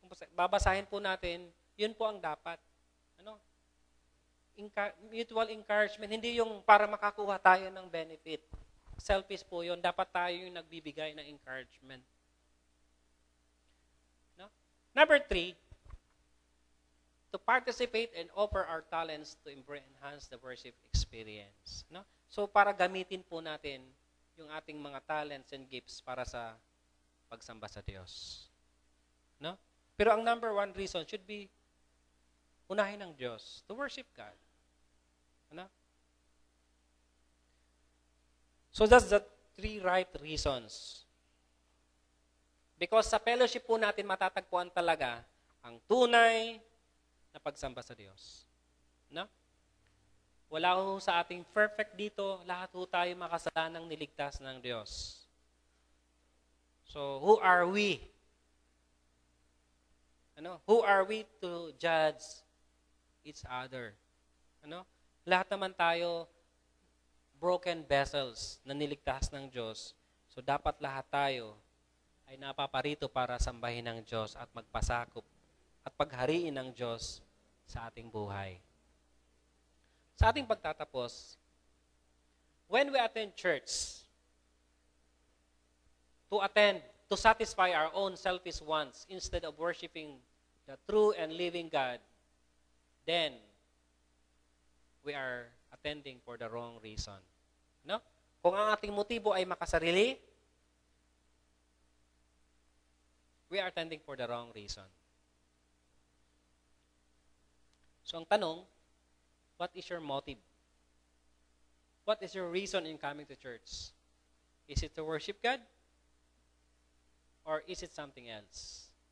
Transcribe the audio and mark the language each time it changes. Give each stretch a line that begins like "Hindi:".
Filipino: Babasahin po natin, yun po ang dapat. Mutual encouragement, hindi yung para makakuha tayo ng benefit. Selfish po yun. Dapat tayo yung nagbibigay ng encouragement. No?
English: Number 3, to participate and offer our talents to enhance the worship experience.
Filipino: No? So, para gamitin po natin yung ating mga talents and gifts para sa pagsamba sa Diyos. No?
English: Pero ang number 1 reason should be
Filipino: unahin ng Diyos
English: to worship God. Ano? So that's the 3 right reasons.
Filipino: Because sa fellowship po natin matatagpuan talaga ang tunay na pagsamba sa Diyos. No? Wala ho sa ating perfect dito, lahat ho tayo makasalanang niligtas ng Diyos.
English: So who are we? Who are we to judge each other?
Filipino: Lahat naman tayo broken vessels na niligtas ng Diyos. So dapat lahat tayo ay napaparito para sambahin ng Diyos at magpasakop at paghariin ng Diyos sa ating buhay. Sa ating pagtatapos,
English: when we attend church, to satisfy our own selfish wants instead of worshiping the true and living God, then we are attending for the wrong reason. No?
Filipino: Kung ang ating motibo ay makasarili, we
English: we are attending for the wrong reason.
Filipino: So ang tanong,
English: what is your motive? What is your reason in coming to church? Is it to worship God? Or is it something else?